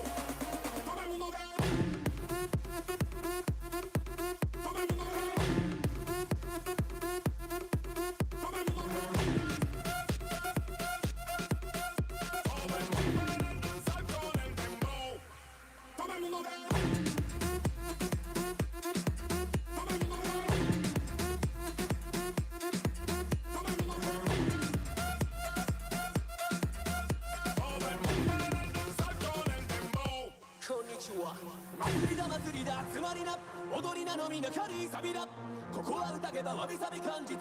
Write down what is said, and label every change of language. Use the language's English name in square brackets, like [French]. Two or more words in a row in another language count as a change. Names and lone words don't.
[Spanish] Todo el mundo diga, todo el mundo diga, todo el mundo diga, todo el mundo a danzar con el dembow. Todo el mundo diga. [Japanese] Konnichiwa 祭りだ集まりな踊りなのみな軽いサビだここは宴ばわびさび感じ